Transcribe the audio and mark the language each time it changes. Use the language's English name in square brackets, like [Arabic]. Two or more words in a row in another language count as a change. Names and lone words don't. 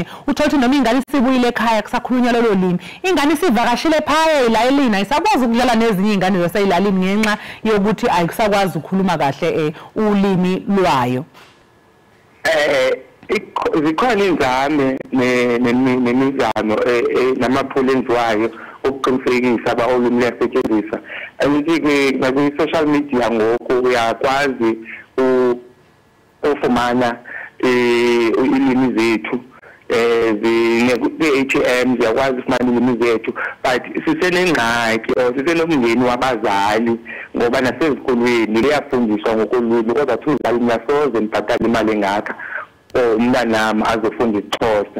[Zulu] Uthola ukuthi noma ingane isibuyile ekhaya kusakhulunywa lolo limi ingane isivakashile phaya elayelini ayisakwazi ukudlala nezinye izingane zaseyilalini ngenxa yokuthi ayikusakwazi ukukhuluma kahle ulimi lwayo. Zikhona inzame nemizamo namaphulo enziwayo ukuqinisekisa aba ulimi liyasetshenziswa. [Xhosa] Angithi nakwi- [English] social media [Xhosa] ngoku uyakwazi ufumana ilimi zethu kwi-ATM ziyakwazi ufumana ilimi zethu but sisenengxaki sisenomngeni wabazali ngoba nasezikolweni liyafundiswa ngokolwimi kodwa thi uzali niyasoze nibhatale imali engaka umntanami azofunda isiXhosa.